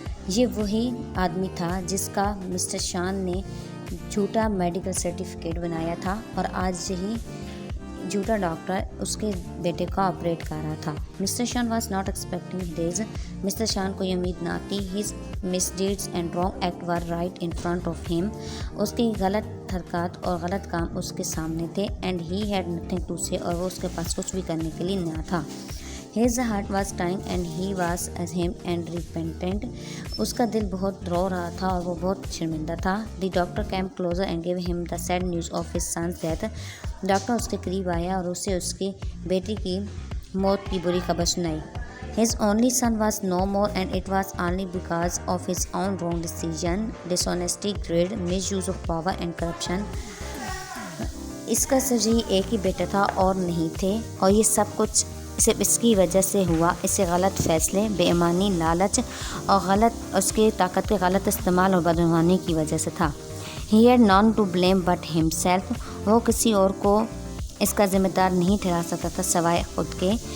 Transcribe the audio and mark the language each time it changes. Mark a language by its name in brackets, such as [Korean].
[Hindi] ये वही आदमी था जिसका मिस्टर शान ने झूठा मेडिकल सर्टिफिकेट बनाया था और आज यही झूठा डॉक्टर उसके बेटे का ऑपरेट कर रहा था। [English] Mister Shan was not expecting this. Mister Shan को ये उम्मीद ना थी। His misdeeds and wrong act were right in front of him. [Hindi] उसकी गलत हरकत और गलत काम उसके सामने थे। And he had nothing to से, और वो उसके पास कुछ भी करने के लिए ना था। [English] His heart was dying and he was ashamed and repentant. [Hindi] उसका दिल बहुत रो रहा था और वो बहुत शर्मिंदा था। [English] The doctor came closer and gave him the sad news of his son's death. [Hindi] Doctor उसके करीब आया और उसे उसकी बेटी की मौत की बुरी खबर सुनाई। [English] His only son was no more and it was only because of his own wrong decision, dishonesty, greed, misuse of power and corruption. [Hindi] इसका सिर्फ यही एक ही बेटा था और नहीं थे, और ये सब कुछ सिर्फ इसकी वजह से हुआ। इससे गलत फैसले, बेईमानी, लालच और गलत उसके ताकत के गलत इस्तेमाल और बदगुमानी की वजह से था। He had known to blame but himself. वो किसी और को इसका जिम्मेदार नहीं ठहरा सकता था सवाए खुद के।